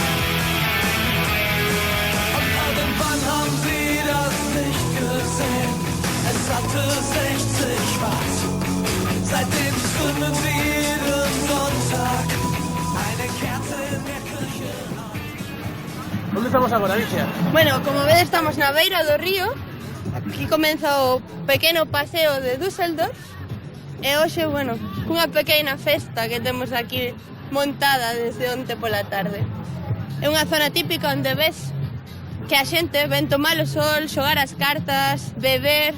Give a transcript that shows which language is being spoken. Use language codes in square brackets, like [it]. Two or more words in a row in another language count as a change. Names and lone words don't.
[de] Und irgendwann haben sie das nicht gesehen. Es hatte 60 Watt. Seitdem zünden sie jeden Sonntag eine Kerze in der Küche. [gl] Onde estamos agora, Alicia? Bueno, como vedes estamos na beira do río. Aquí comeza o pequeno paseo de Düsseldorf. E hoxe, bueno, cunha pequena festa que temos aquí montada desde onte pola tarde. É unha zona típica onde ves que a xente ven tomar o sol, xogar as cartas, beber.